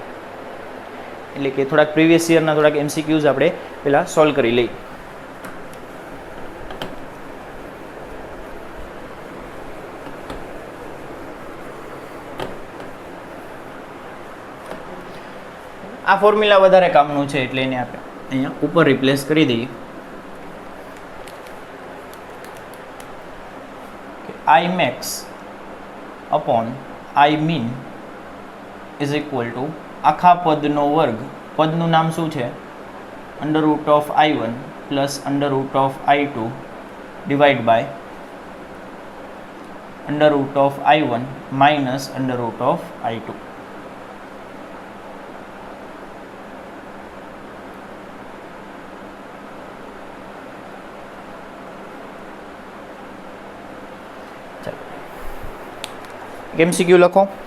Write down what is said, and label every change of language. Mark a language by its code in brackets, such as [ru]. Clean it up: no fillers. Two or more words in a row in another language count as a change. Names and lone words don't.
[gu] એટલે કે થોડાક [en] previous year [gu] થોડાક MCQs આપણે પહેલાં સોલ્વ કરી લઈએ. આ ફોર્મ્યુલા વધારે કામનું છે એટલે એને આપણે અહીંયા ઉપર રિપ્લેસ કરી દઈએ. [en] i max upon i min is equal to [gu] આખા પદનો વર્ગ. પદનું નામ શું છે? [en] √i1 plus √i2 divided by √i1 minus √i2. [gu] MCQ લખો.